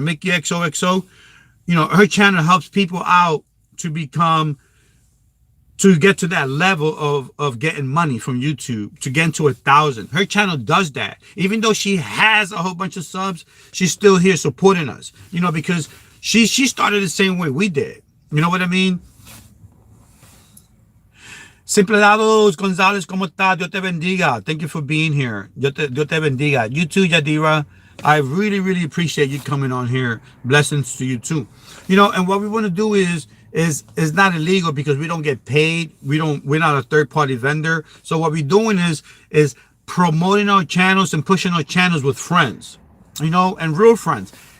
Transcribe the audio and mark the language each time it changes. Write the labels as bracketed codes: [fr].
[en] Mickey XOXO. You know, her channel helps people out to get to that level of getting money from YouTube, to get into 1,000. Her channel does that. Even though she has a whole bunch of subs, she's still here supporting us. You know, because she started the same way we did. You know what I mean? [es] Simplelados Gonzalez, ¿cómo estás? Dios te bendiga. [en] Thank you for being here. [es] Dios te bendiga. [en] You too, Yadira. I really, really appreciate you coming on here. Blessings to you too. You know, and what we want to do is not illegal because we don't get paid. We're not a third party vendor. So what we're doing is promoting our channels and pushing our channels with friends, you know, and real friends.